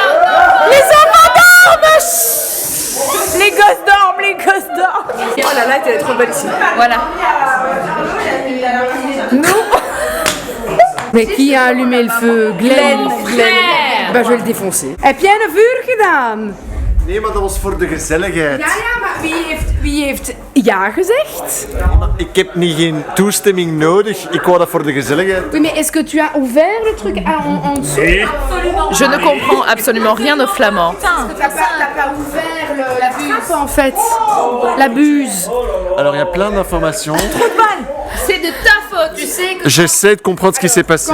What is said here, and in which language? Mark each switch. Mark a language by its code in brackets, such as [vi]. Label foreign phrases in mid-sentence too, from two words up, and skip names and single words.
[fr] Les gosses dorment. Oh là là, t'es trop belle ici. Voilà. Mais qui a allumé le feu? Glenn. Bah je vais le défoncer. [nl] Heb jij een vuur gedaan? Nee, maar dat was voor de gezelligheid. Ja, maar wie heeft ja gezegd? Ik heb geen toestemming nodig. Ik wou dat voor de gezelligheid. [fr] Oui, mais est-ce que tu as ouvert le truc en dessous? Je ne comprends absolument rien au flamand. T'as pas ouvert la trappe en fait. La buse. Alors il y a plein d'informations. C'est de ta faute, tu sais que... J'essaie de comprendre ce qui s'est passé.